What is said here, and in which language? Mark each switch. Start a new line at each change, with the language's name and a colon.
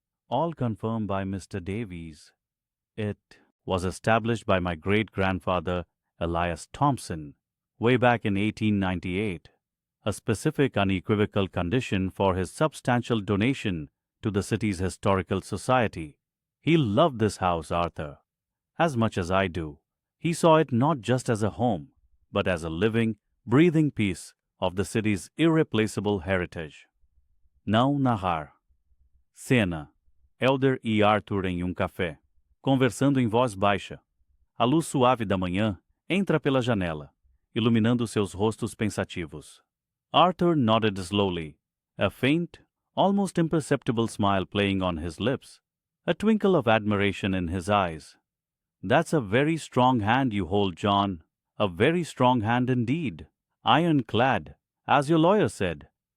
English: All confirmed by Mr. Davies. It was established by my great grandfather, Elias Thompson, way back in 1898, a specific, unequivocal condition for his substantial donation to the city's historical society. He loved this house, Arthur, as much as I do. He saw it not just as a home, but as a living, breathing piece of the city's irreplaceable heritage.
Portuguese: Não narrar. Cena. Elder e Arthur em um café, conversando em voz baixa. A luz suave da manhã entra pela janela, iluminando seus rostos pensativos.
English: Arthur nodded slowly, a faint, almost imperceptible smile playing on his lips, a twinkle of admiration in his eyes. That's a very strong hand you hold, John, a very strong hand indeed, ironclad, as your lawyer said.